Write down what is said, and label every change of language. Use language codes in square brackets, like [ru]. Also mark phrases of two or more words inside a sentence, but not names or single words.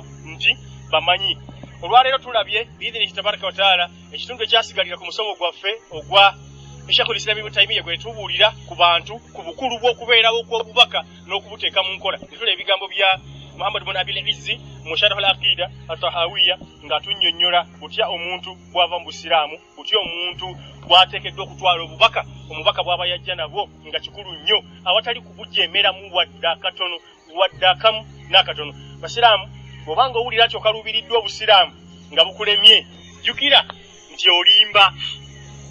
[lg] nti bamanyi olwaleero tulabye [ar] بإذنه تبارك وتعالى [lg] ekitundu ekyasigalira ku musomo gwaffe ogwa Sheikhul Islam Ibn Taymiyyah gwe tubuulira ku bantu ku bukulu bw'okubeerawo kw'obubaka n'okubuteeka mu nkola netula ebigambo bya Muhammad ibn Abil Izzi mu Sharh al-Aqida at-Tahawiyya ng'atunnyonnyola butya omuntu bw'ava mu Busiraamu butya omuntu bw'ateekeddwa okutwala omubaka bw'aba yajja nabwo nga kikulu nnyo awatali kubujeemeramu wadde akatono wadde akamu n'akatono Basiraamu bw'obanga owulira kyo kalubiriddwa Obusiraamu nga bukulemye jjukira nti olimba